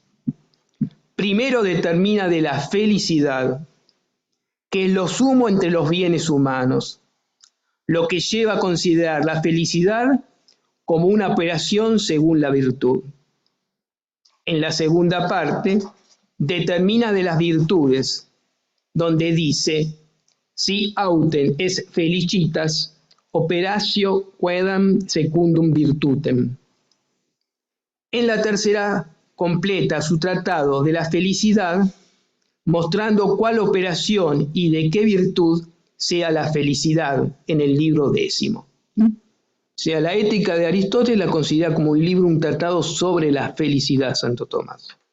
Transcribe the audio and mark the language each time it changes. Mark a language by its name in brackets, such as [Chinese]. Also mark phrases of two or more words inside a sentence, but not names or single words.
[Spanish] Primero determina de la felicidad, que es lo sumo entre los bienes humanos, lo que lleva a considerar la felicidad como una operación según la virtud. En la segunda parte, determina de las virtudes, donde dice, [Latin] si autem es felicitas, operatio quedam secundum virtutem. [Spanish] En la tercera completa su tratado de la felicidad, mostrando cuál operación y de qué virtud sea la felicidad en el libro 10. O sea, la ética de Aristóteles la considera como un libro, un tratado sobre la felicidad, Santo Tomás.